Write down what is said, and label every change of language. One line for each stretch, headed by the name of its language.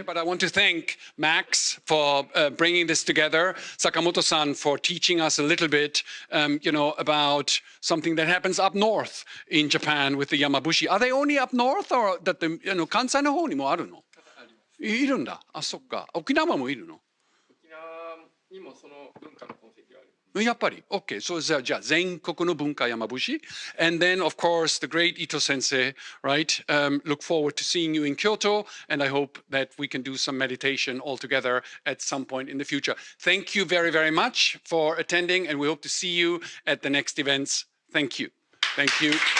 English: But I want to thank Max for bringing this together, Sakamoto-san for teaching us a little bit, about something that happens up north in Japan with the Yamabushi. Are they only up north, or that the Kansai
Japanese: の方にもあるの？いるんだ。あ、そっか。沖縄もいるの？沖縄にもその文化の痕跡がある。やっぱり。
English: Okay.
Japanese: So じゃあ全国の文化Yamabushi.
English: And then of course the great Ito Sensei, right? Look forward to seeing you in Kyoto, and I hope that we can do some meditation all together at some point in the future. Thank you very, very much for attending, and we hope to see you at the next events. Thank you. Thank you.